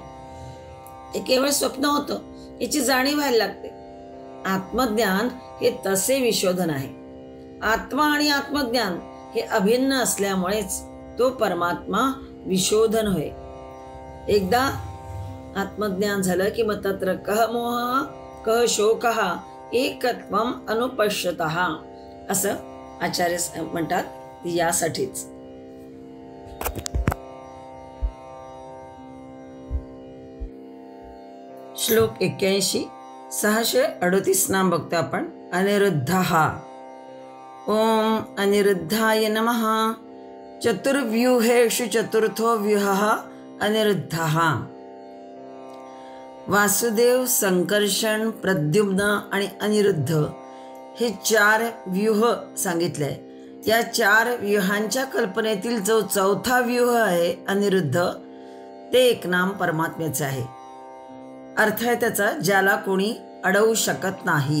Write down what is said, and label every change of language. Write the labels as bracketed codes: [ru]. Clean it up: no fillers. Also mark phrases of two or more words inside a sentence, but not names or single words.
[mr] ते केवळ स्वप्न होतं याची जाणीव व्हायला लागते. आत्मज्ञान हे तसे विशोधन आहे. आत्मा आणि आत्मज्ञान हे अभिन्न असल्यामुळेच तो परमात्मा विशोधन होय. एकदा आत्मज्ञान झालं की मग [sa] तत्र कह मोह कह शोकः एकत्वम अनुपश्यतः [mr] असं आचार्य म्हणतात. यासाठीच श्लोक 81 638 नाम बघतो आपण. [sa] अनिरुद्धः. ओम अनिरुद्धाय नमः. चतुर्व्यूहेषु चतुर्थो व्यूहः अनिरुद्धः. [mr] वासुदेव, संकर्षण, प्रद्युम्न आणि अनिरुद्ध हे 4 व्यूह सांगितले. या 4 व्यूहांच्या कल्पनेतील जो चौथा व्यूह आहे अनिरुद्ध, ते एक नाम परमात्म्याचे आहे. अर्थ आहे त्याचा ज्याला कोणी अडवू शकत नाही.